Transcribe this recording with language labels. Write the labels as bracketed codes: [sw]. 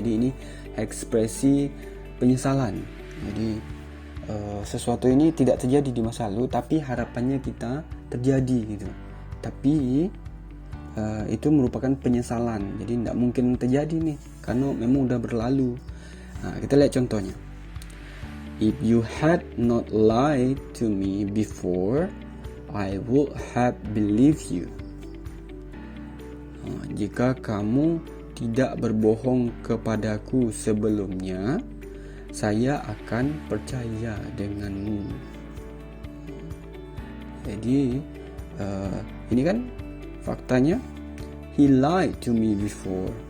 [id] Jadi ini ekspresi penyesalan. Jadi sesuatu ini tidak terjadi di masa lalu, tapi harapannya kita terjadi gitu. Tapi itu merupakan penyesalan. Jadi tidak mungkin terjadi nih, karena memang udah berlalu. Nah, kita lihat contohnya. [en] If you had not lied to me before, I would have believed you. [id] Jika kamu tidak berbohong kepadaku sebelumnya, saya akan percaya denganmu. Jadi ini kan faktanya, [en] he lied to me before.